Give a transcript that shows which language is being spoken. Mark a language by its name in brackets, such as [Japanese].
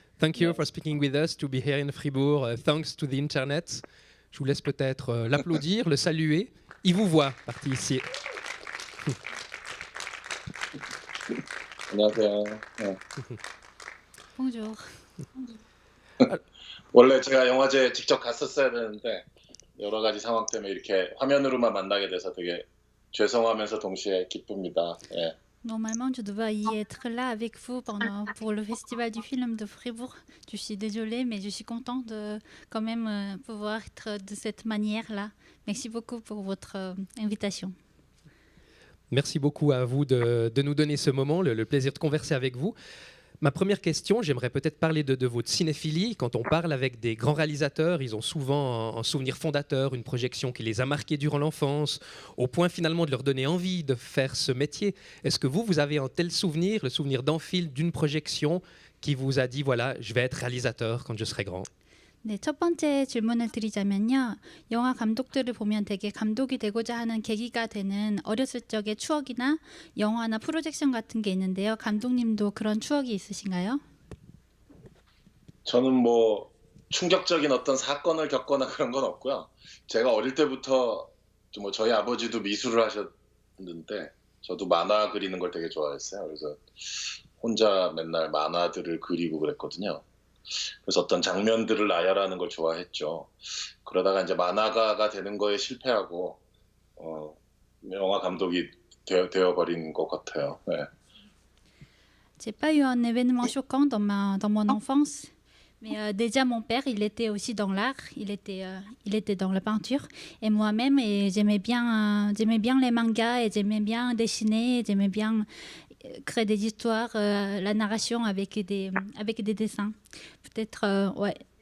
[English] Thank you for speaking with us, to be here in Fribourg. Thanks to the internet. [French] Je vous laisse peut-être l'applaudir, le saluer. Il vous voit, parti ici. [Korean] 안녕하세요. [French] Bonjour. [Korean] 원래 제가 영화제 직접 갔었어야 되는데 여러 가지 상황 때문에 이렇게 화면으로만 만나게 돼서 되게 죄송하면서 동시에 기쁩니다. 예. [French] Normalement, je devais y être là avec vous pour le festival du film de Fribourg. Je suis désolée, mais je suis contente de quand même pouvoir être de cette manière-là. Merci beaucoup pour votre invitation. Merci beaucoup à vous de nous donner ce moment, le plaisir de converser avec vous. Ma première question, j'aimerais peut-être parler de votre cinéphilie. Quand on parle avec des grands réalisateurs, ils ont souvent un souvenir fondateur, une projection qui les a marqués durant l'enfance, au point finalement de leur donner envie de faire ce métier. Est-ce que vous avez un tel souvenir, le souvenir d'un film, d'une projection, qui vous a dit, voilà, je vais être réalisateur quand je serai grand? [Korean] 네, 첫 번째 질문을 드리자면요. 영화 감독들을 보면 되게 감독이 되고자 하는 계기가 되는 어렸을 적의 추억이나 영화나 프로젝션 같은 게 있는데요. 감독님도 그런 추억이 있으신가요? 저는 뭐 충격적인 어떤 사건을 겪거나 그런 건 없고요. 제가 어릴 때부터 뭐 저희 아버지도 미술을 하셨는데 저도 만화 그리는 걸 되게 좋아했어요. 그래서 혼자 맨날 만화들을 그리고 그랬거든요. 그래서 어떤 장면들을 나열하는 걸 좋아했죠. 그러다가 이제 만화가가 되는 거에 실패하고 영화 감독이 되어버린 것 같아요. 네. [French] J'ai pas eu un événement choquant dans mon enfance, mais déjà mon père, il était aussi dans l'art, il était dans la peinture, et moi-même, j'aimais bien les mangas, et j'aimais bien dessiner, et j'aimais bien créer des histoires, la narration avec des dessins. Peut-être, ouais,